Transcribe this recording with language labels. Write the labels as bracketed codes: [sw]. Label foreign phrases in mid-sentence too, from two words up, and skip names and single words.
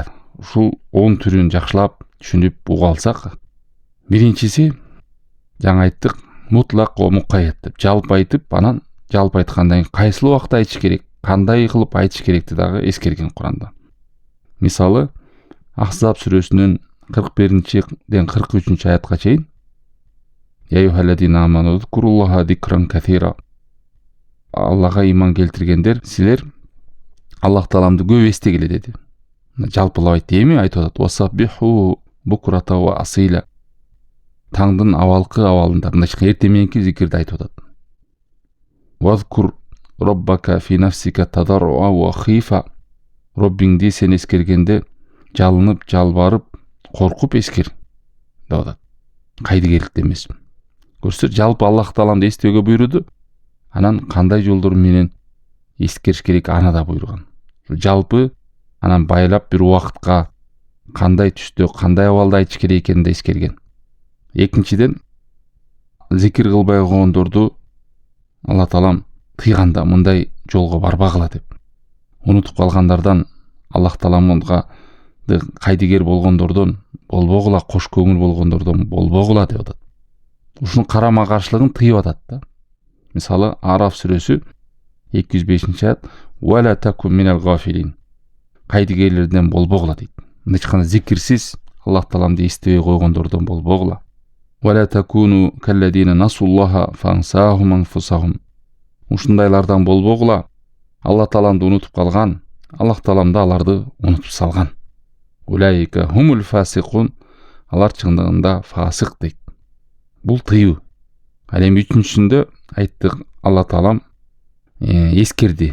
[ky] Ушул 10 түрүн жакшылап түшүнүп уга алсак, биринчиси жаңа айттык, [ar] مطلق ومقيد [ky] деп жалпы айтып, анан жалпы айткандан кийин кайсыл убакта айтыш керек, кандай кылып айтыш керекти дагы эскерген Куранда. Мисалы, Ахзаб сүрөсүнүн 41-ден 43-аятка чейин [ar] يا أيها الذين آمنوا اذكروا الله ذكرا كثيرا. [ky] Аллага иман келтиргендер, силер Аллах Тааламды көп эстегиле деди. жалпылап айтты эми айтып атат. [ar] وسبحوه بكرة وأصيلا. [ky] Таңдын авалкы авалында, мындайча эртең мененки зикирди айтып атат. [ar] واذكر ربك في نفسك تضرعا وخيفة. [ky] Роббиңди сен эскергенде жалынып, жалбарып, коркуп эскер деп атат. Кайдыгерликте эмес. Көрсөтөр, жалпы Аллах Тааланы эстөөгө буйруду. Анан кандай жолдор менен эскериш керек аны да буйруган. Жалпы анан байлап бир убакытка кандай түстө, кандай абалда айтыш керек экенин да эскерген. Экинчиден, зикир кылбай койгондорду Алла Таалам тыйганда мындай жолго барбагыла деп. Унутуп калгандардан Аллах Тааламга кайдыгер болгондордон болбогула, кош көңүл болгондордон болбогула деп атат. Ушунун карама каршылыгын тыйып атат да. Мисалы, Араф сүрөсү 205-аят: [ar] "ولا تكن من الغافلين". [ky] Кайдыгерлерден болбогула дейт. Мындайча зикирсиз Аллах Тааламды эстебей койгондордон болбогула. [ar] "ولا تكونوا كالذين نسوا الله فأنساهم أنفسهم". [ky] Ушундайлардан болбогула. Алла Тааламды унутуп калган, Аллах Таалам да аларды унутуп салган. [ar] أولئك هم الفاسقون. [ky] Алар чындыгында фасик дейт. Бул тыйуу. Ал эми үчүнчүсүндө айтты, Алла Таалам эскерди.